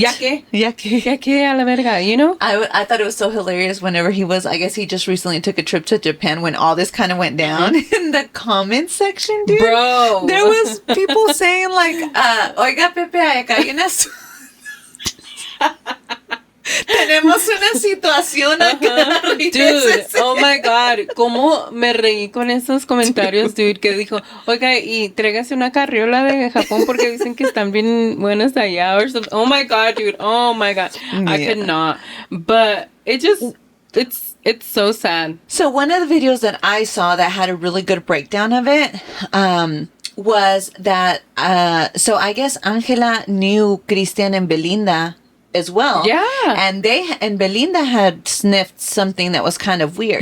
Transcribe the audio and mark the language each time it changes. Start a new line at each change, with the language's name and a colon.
Spanish: Ya que a la verga,
English: you know? I thought it was so hilarious whenever I guess he just recently took a trip to Japan when all this kind of went down in the comment section, dude. Bro. There was people saying like,
Spanish: oiga Pepe, acá hay unas... Tenemos una situación acá.
English: Dude, oh my god,
Spanish: cómo me reí con esos comentarios, dude, que dijo, oiga, y tráigase una carriola de Japón porque dicen que están bien buenas allá
English: or something. Oh my god, dude, oh my god. Yeah. I could not. But it just, it's so sad. So one of the videos that I saw that had a really good breakdown of it, was that, so I guess Angela knew Christian and Belinda as well. Yeah. And Belinda had sniffed something that was kind of weird.